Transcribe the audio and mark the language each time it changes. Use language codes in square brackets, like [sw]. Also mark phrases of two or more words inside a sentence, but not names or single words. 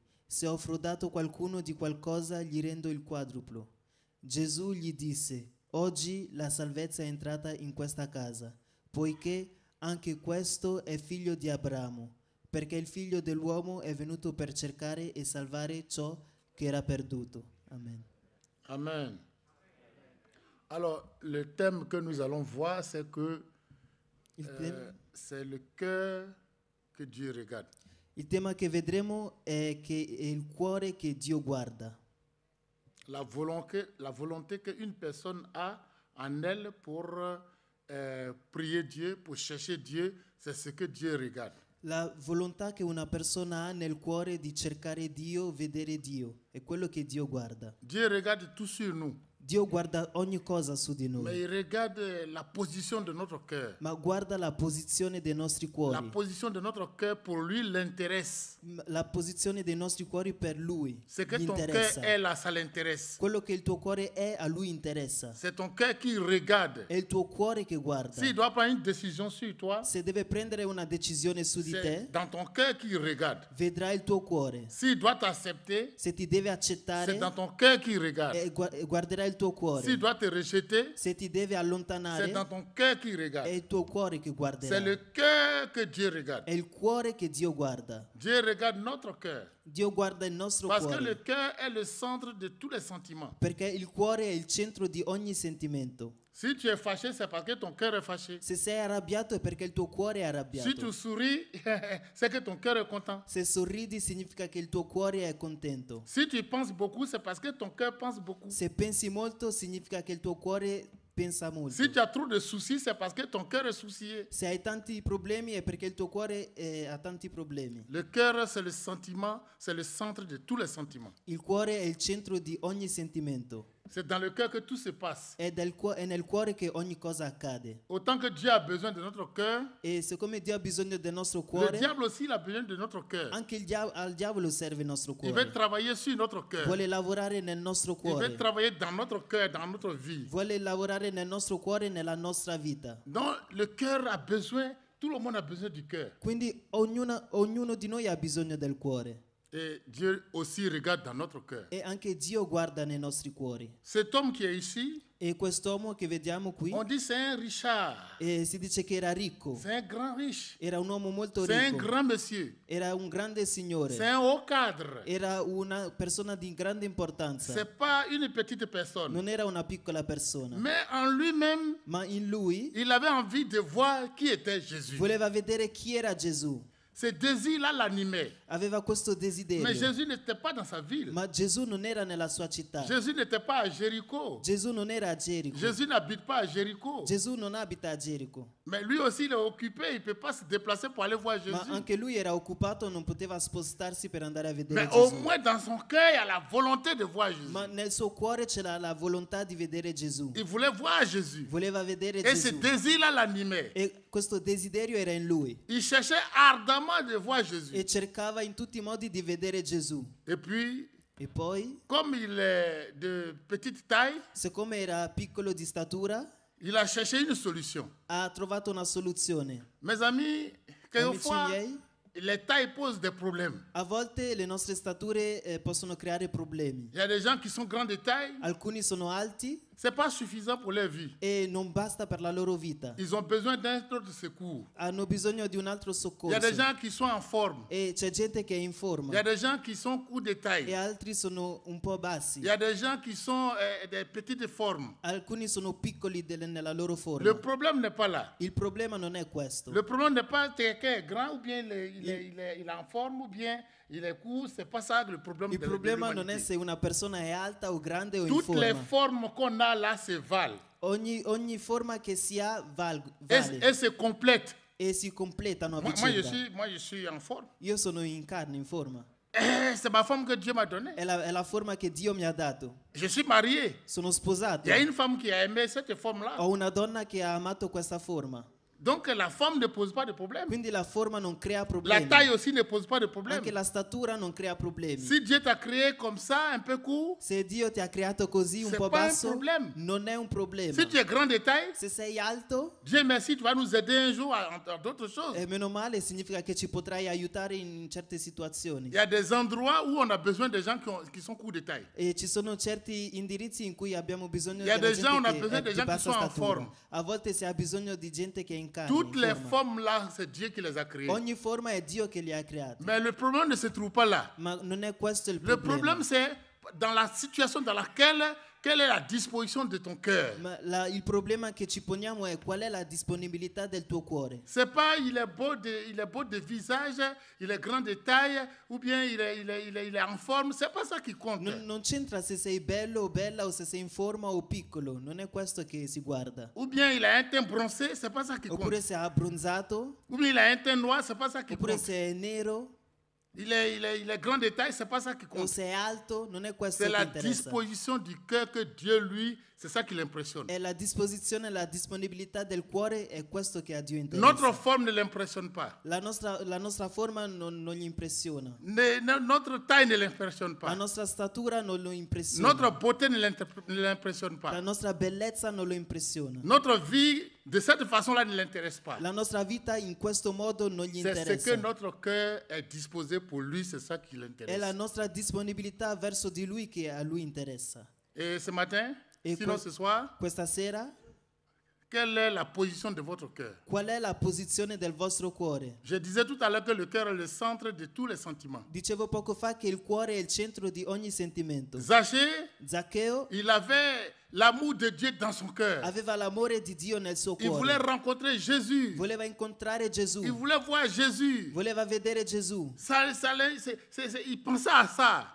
[it] Se ho frodato qualcuno di qualcosa, gli rendo il quadruplo. Gesù gli disse: oggi la salvezza è entrata in questa casa, poiché anche questo è figlio di Abramo, perché il figlio dell'uomo è venuto per cercare e salvare ciò che era perduto. Amen. Amen. [fr] Alors, le thème que nous allons voir, c'est que c'est le cœur que Dieu regarde. [it] Il tema che vedremo è che è il cuore che Dio guarda. [fr] La volonté qu'une personne a en elle pour prier Dieu, pour chercher Dieu, c'est ce que Dieu regarde. [it] La volontà che una persona ha nel cuore di cercare Dio, vedere Dio, è quello che Dio guarda. [fr] Dieu regarde tout sur nous. [it] Dio guarda ogni cosa su di [fr] Mais [it] noi, [fr] il regarde la position de notre cœur. [it] ma guarda la posizione dei nostri [fr] La [it] cuori. [fr] position de notre cœur, pour lui, l'intéresse. [it] La posizione dei nostri cuori per Lui [fr] Ce que [it] gli [fr] ton cœur [it] interessa. [fr] est là, ça l'intéresse. [it] Quello che il tuo cuore è, a Lui interessa. [fr] C'est ton cœur qui regarde. [it] È il tuo cuore che guarda. [fr] S'il doit prendre une décision sur toi, [it] Se deve prendere una decisione su di [fr] c'est [it] te, [fr] dans ton cœur qu'il regarde. [it] vedrà il tuo cuore. [fr] S'il doit t'accepter, [it] Se ti deve [fr] c'est [it] accettare, [fr] dans ton cœur qu'il regarde. [it] guarderà il tuo cuore. [fr] S'il doit te rejeter, [it] Se ti deve [fr] c'est [it] allontanare, [fr] dans ton cœur qu'il [it] è [fr] regarde. [it] il tuo cuore che [fr] C'est [it] guarderà. [fr] le cœur que Dieu regarde. [it] È il cuore che Dio guarda. [fr] Dieu regarde notre cœur. [it] Dio guarda il nostro [fr] Parce que le [it] cuore, [fr] cœur est le centre de tous les sentiments. [it] perché il cuore è il centro di ogni sentimento. [fr] Si tu es fâché, c'est parce que ton cœur est fâché. [it] Se sei arrabbiato è perché il tuo cuore è [fr] Si tu [it] arrabbiato. [fr] souris, c'est que ton cœur est content. [it] Se sorridi significa che il tuo cuore è contento. [fr] Si tu penses beaucoup, c'est parce que ton cœur pense beaucoup. [it] Se pensi molto significa che il tuo cuore pensa molto. [fr] Si tu as trop de soucis, c'est parce que ton cœur est soucié. [it] Se hai tanti problemi è perché il tuo cuore ha tanti problemi. [fr] Le cœur, c'est le sentiment, c'est le centre de tous les sentiments. [it] Il cuore è il centro di ogni sentimento. [fr] C'est dans le cœur que tout se passe. [it] È nel cuore che ogni cosa accade. [fr] Autant que Dieu a besoin de notre cœur, [it] E siccome Dio ha bisogno del nostro [fr] le [it] cuore, [fr] diable aussi il a besoin de notre cœur. [it] anche al diavolo serve il nostro [fr] Il veut [it] cuore. [fr] travailler sur notre cœur. [it] Vuole lavorare nel nostro [fr] Il veut [it] cuore. [fr] travailler dans notre cœur, dans notre vie. [it] Vuole lavorare nel nostro cuore e nella nostra vita. [fr] Donc le cœur a besoin, tout le monde a besoin du cœur. [it] Quindi ognuno di noi ha bisogno del cuore. [fr] Et Dieu aussi regarde dans notre cœur. [it] E anche Dio guarda nei nostri cuori. [fr] Cet homme qui est ici, [it] E quest'uomo che vediamo qui, [fr] on dit c'est un Richard. [it] si dice che era ricco. [fr] C'est un grand riche. [it] Era un uomo molto [fr] C'est un [it] ricco. [fr] grand monsieur. [it] Era un grande [fr] C'est [it] signore. [fr] un haut cadre. [it] Era una persona di grande importanza. [fr] C'est pas une petite personne. [it] Non era una piccola persona. [fr] Mais en lui-même, [it] Ma in lui [fr] il avait envie de voir qui était Jésus. [it] voleva vedere chi era Gesù. [fr] Ce désir-là l'animait. [it] Aveva questo [fr] Mais [it] desiderio. [fr] Jésus n'était pas dans sa ville. [it] Ma Gesù non era nella sua città. [fr] Jésus n'était pas à Jéricho. [it] Gesù non era a Gerico. [fr] Jésus n'habite pas à Jéricho. [it] Gesù non abita a Gerico. [fr] Mais lui aussi, il est occupé. Il ne peut pas se déplacer pour aller voir [it] Ma [fr] Jésus. [it] anche lui era occupato, non poteva spostarsi per andare a vedere [fr] Mais au [it] Gesù. [fr] moins, dans son cœur, il y a la volonté de voir Jésus. [it] Ma nel suo cuore c'era la volontà di vedere Gesù. [fr] Il voulait voir Jésus. [it] Voleva vedere [fr] Et ce [it] Gesù. [fr] désir-là l'animait. [it] E questo desiderio era in lui. [fr] Il cherchait ardemment de voir Jésus. [it] E cercava in tutti i modi di vedere Gesù. [fr] Et puis, [it] E poi, [fr] comme il est de petite taille, [it] siccome era piccolo di statura, [fr] il a cherché une solution. [it] ha trovato una soluzione. [fr] Mes amis, [it] Amici [fr] quelquefois, [it] miei, [fr] les tailles posent des problèmes. [it] A volte le nostre stature possono creare problemi. [fr] Il y a des gens qui sont grands de taille, [it] Alcuni sono alti [fr] c'est pas suffisant pour leur vie. [it] e non basta per la loro vita. [fr] Ils ont besoin d'un autre secours. [it] Hanno bisogno di un altro [fr] Il y a [it] soccorso. [fr] des gens qui sont en forme. [it] E c'è gente che è in [fr] Il [it] forma [fr] y a des gens qui sont courts de [it] e [fr] taille. [it] altri sono un po' bassi. [fr] Il y a des gens qui sont des petites formes. [it] Alcuni sono piccoli nella loro [fr] Le [it] forma. [fr] problème n'est pas là. [it] Il problema non è questo. [fr] Le problème n'est pas quelqu'un est grand ou bien il est en forme ou bien il est court. C'est pas ça le problème [it] Il [fr] de [it] problema non è [fr] l'humanité. [it] se una persona è alta o grande o in [fr] Toutes les [it] forma. [fr] formes qu'on a là se valent [it] Ogni forma che si ha vale [fr] et se complètent. [it] e si completano a [fr] Moi, [it] vicenda. [fr] je suis en forme. [it] Io sono in carne, in forma. [fr] C'est ma forme que Dieu m'a donnée. [it] È la forma che Dio mi ha dato. [fr] Je suis marié. [it] Sono sposato. [fr] Il y a une femme qui a aimé cette forme-là. [it] Ho una donna che ha amato questa forma. [fr] Donc la forme ne pose pas de problème. [it] Quindi la forma non crea [fr] La [it] problemi. [fr] taille aussi ne pose pas de problème. [it] Anche la statura non crea problemi. [fr] Si Dieu t'a créé comme ça, un peu court, [it] Se Dio ti ha creato così un [fr] c'est [it] po' [fr] pas un [it] basso, [fr] problème. [it] non è un problema. [fr] Si tu es grand de taille, [it] Se sei alto, [fr] Dieu merci, tu vas nous aider un jour à d'autres choses. [it] meno male, significa che ci potrai aiutare in certe situazioni. [fr] Il y a des endroits où on a besoin de gens qui sont courts de taille. [it] E ci sono certi indirizzi in cui abbiamo bisogno [fr] Il y a [it] della [fr] des gens, on a [it] gente [fr] besoin [it] che [fr] des [it] è [fr] gens [it] di [fr] qui [it] bassa [fr] sont en [it] statura. [fr] forme. [it] A volte si ha bisogno di gente che è in carne, [fr] Toutes [it] in [fr] les [it] forma. [fr] formes là, c'est Dieu qui les a créées. [it] Ogni forma è Dio che li ha creati. [fr] Mais le problème ne se trouve pas là. [it] Ma non è questo il [fr] Le [it] problema. [fr] problème, c'est dans la situation dans laquelle, quelle est la disposition de ton cœur. [it] Ma il problema che ci poniamo è qual è la disponibilità del tuo cuore. [fr] C'est pas il est beau de visage, il est grand de taille, ou bien il est en forme. C'est pas ça qui compte. [it] Non c'entra se sei bello o bella o se sei in forma o piccolo, non è questo che si guarda. [fr] Ou bien il a un teint bronzé, c'est pas ça qui compte. [it] Oppure se ha abbronzato, [fr] Ou bien il a un teint noir, c'est pas ça qui [it] oppure [fr] compte. [it] se è nero [fr] Il est grand de taille, c'est pas ça qui [it] o [fr] compte. [it] se è alto, non è questo [fr] C'est [it] che [fr] la [it] interessa. [fr] disposition du cœur que Dieu, lui, c'est ça qui l'impressionne. [it] È la disposizione, la disponibilità del cuore, è questo che a Dio [fr] Notre [it] interessa. [fr] forme ne l'impressionne pas. [it] La nostra forma non gli impressiona. [fr] Notre taille ne l'impressionne [it] La [fr] pas. [it] nostra statura non lo impressiona. [fr] Notre beauté ne l'impressionne [it] La [fr] pas. [it] nostra bellezza non lo impressiona. [fr] Notre vie, de cette façon-là, ne l'intéresse pas. [it] La nostra vita in questo modo non gli [fr] C'est ce que [it] interessa. [fr] notre cœur est disposé pour lui, c'est ça qui [it] È la [fr] l'intéresse. [it] nostra disponibilità verso di Lui che a Lui interessa. [fr] Et ce matin, Et sinon que- ce soir, [it] Questa sera, [fr] quelle est la position de votre cœur? [it] qual è la posizione del vostro cuore? [fr] Je disais tout à l'heure que le cœur est le centre de tous les sentiments. [it] Dicevo poco fa che il cuore è il centro di ogni sentimento. [fr] Zachée, [it] Zaccheo [fr] il avait l'amour de Dieu dans son cœur. [it] aveva l'amore di Dio nel suo [fr] Il voulait [it] cuore. [fr] rencontrer Jésus. [it] Voleva incontrare Gesù. [fr] Il voulait voir Jésus. [it] Voleva vedere Gesù [fr] Il pensait à ça.